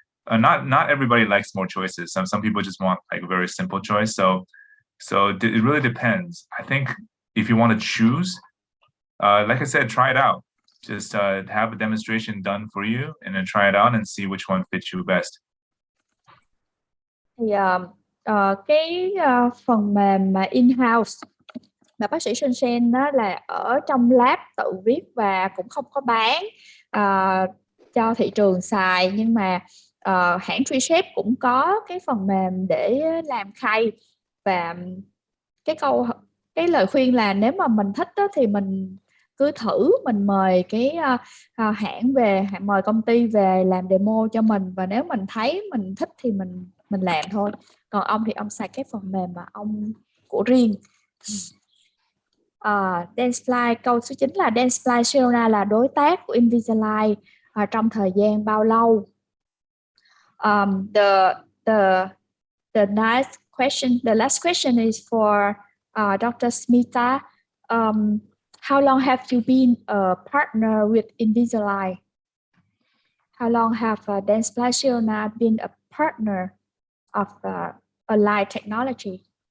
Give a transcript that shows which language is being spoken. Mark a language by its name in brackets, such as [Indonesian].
[English] Not everybody likes more choices. Some people just want like a very simple choice. So it really depends. I think if you want to choose, like I said, try it out. Just have a demonstration done for you, and then try it out and see which one fits you best. [Vietnamese] Thì phần mềm mà in-house mà bác sĩ Sơn Sen đó là ở trong lab tự viết và cũng không có bán cho thị trường xài, nhưng mà hãng 3Shape cũng có cái phần mềm để làm khay. Và cái lời khuyên là nếu mà mình thích đó, thì mình cứ thử, mình mời cái hãng về, mời công ty về làm demo cho mình, và nếu mình thấy mình thích thì mình làm thôi. Còn ông thì ông xài cái phần mềm mà ông của riêng. Dentsply, câu số 9 là Dentsply Sirona là đối tác của Invisalign trong thời gian bao lâu? [English] The last question is for Dr. Smita. How long have you been a partner with Invisalign? How long have Dentsply Sirona been a partner of Align Technology?